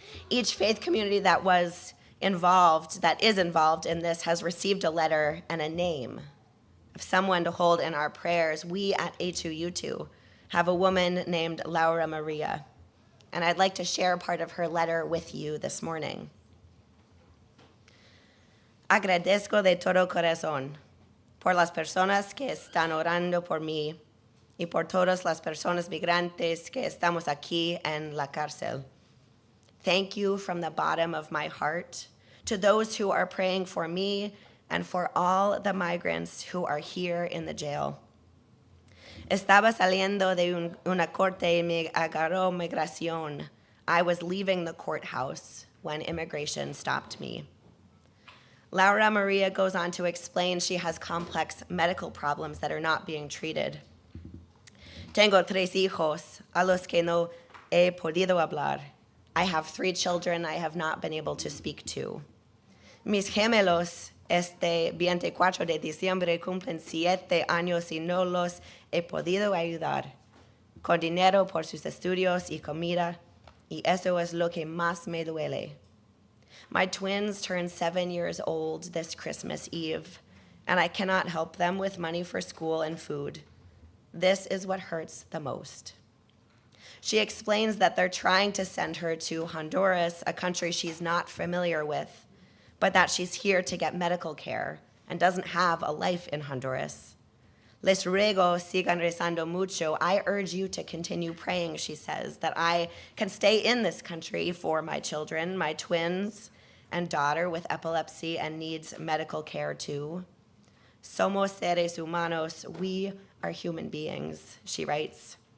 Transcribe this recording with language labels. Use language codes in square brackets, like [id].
[en] Each faith community that is involved in this has received a letter and a name of someone to hold in our prayers. We at A2U2 have a woman named Laura Maria, and I'd like to share part of her letter with you this morning. [es] Agradezco de todo corazón por las personas que están orando por mí y por todas las personas migrantes que estamos aquí en la cárcel. [en] Thank you from the bottom of my heart to those who are praying for me and for all the migrants who are here in the jail. [es] Estaba saliendo de una corte y me agarró migración. [en] I was leaving the courthouse when immigration stopped me. Laura Maria goes on to explain she has complex medical problems that are not being treated. [es] Tengo 3 hijos a los que no he podido hablar. [en] I have 3 children I have not been able to speak to. [es] Mis gemelos este 24 de diciembre cumplen 7 años y no los he podido ayudar con dinero por sus estudios y comida, y eso es lo que más me duele. [en] My twins turned 7 years old this Christmas Eve, and I cannot help them with money for school and food. This is what hurts the most. She explains that they're trying to send her to Honduras, a country she's not familiar with, but that she's here to get medical care and doesn't have a life in Honduras. [es] Les ruego sigan rezando mucho. [en] I urge you to continue praying, she says, that I can stay in this country for my children, my twins and daughter with epilepsy and needs medical care too. [es] Somos seres humanos. [en] We are human beings, she writes.